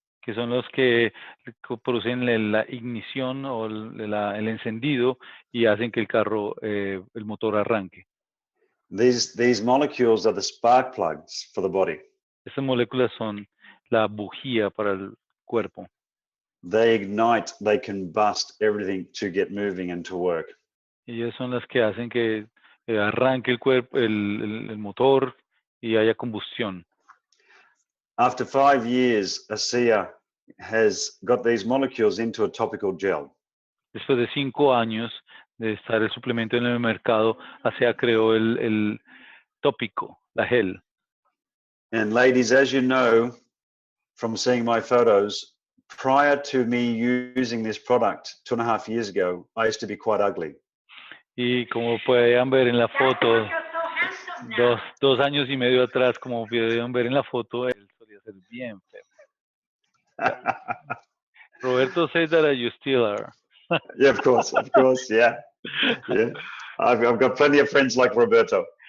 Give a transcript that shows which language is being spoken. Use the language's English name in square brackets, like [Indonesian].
[Spanish] Que son los que producen la ignición o el encendido y hacen que el carro, el motor arranque. [English] These molecules are the spark plugs for the body. [Spanish] Estas moléculas son la bujía para el cuerpo. [English] They ignite, they combust everything to get moving and to work. [Spanish] Ellas son las que hacen que arranque el cuerpo, el motor y haya combustión. [English] After 5 years, ASEA has got these molecules into a topical gel. [Spanish] Después de 5 años de estar el suplemento en el mercado, ASEA creó el tópico, la gel. [English] And ladies, as you know from seeing my photos, prior to me using this product 2.5 years ago, I used to be quite ugly. [Spanish] Y como pueden ver en la foto, [English] You're so handsome now. [Spanish] 2 años y medio atrás, como pueden ver en la foto, él solía ser bien feo. [English] Roberto said that you still are. Yeah, of course, yeah. Yeah. I've got plenty of friends like Roberto.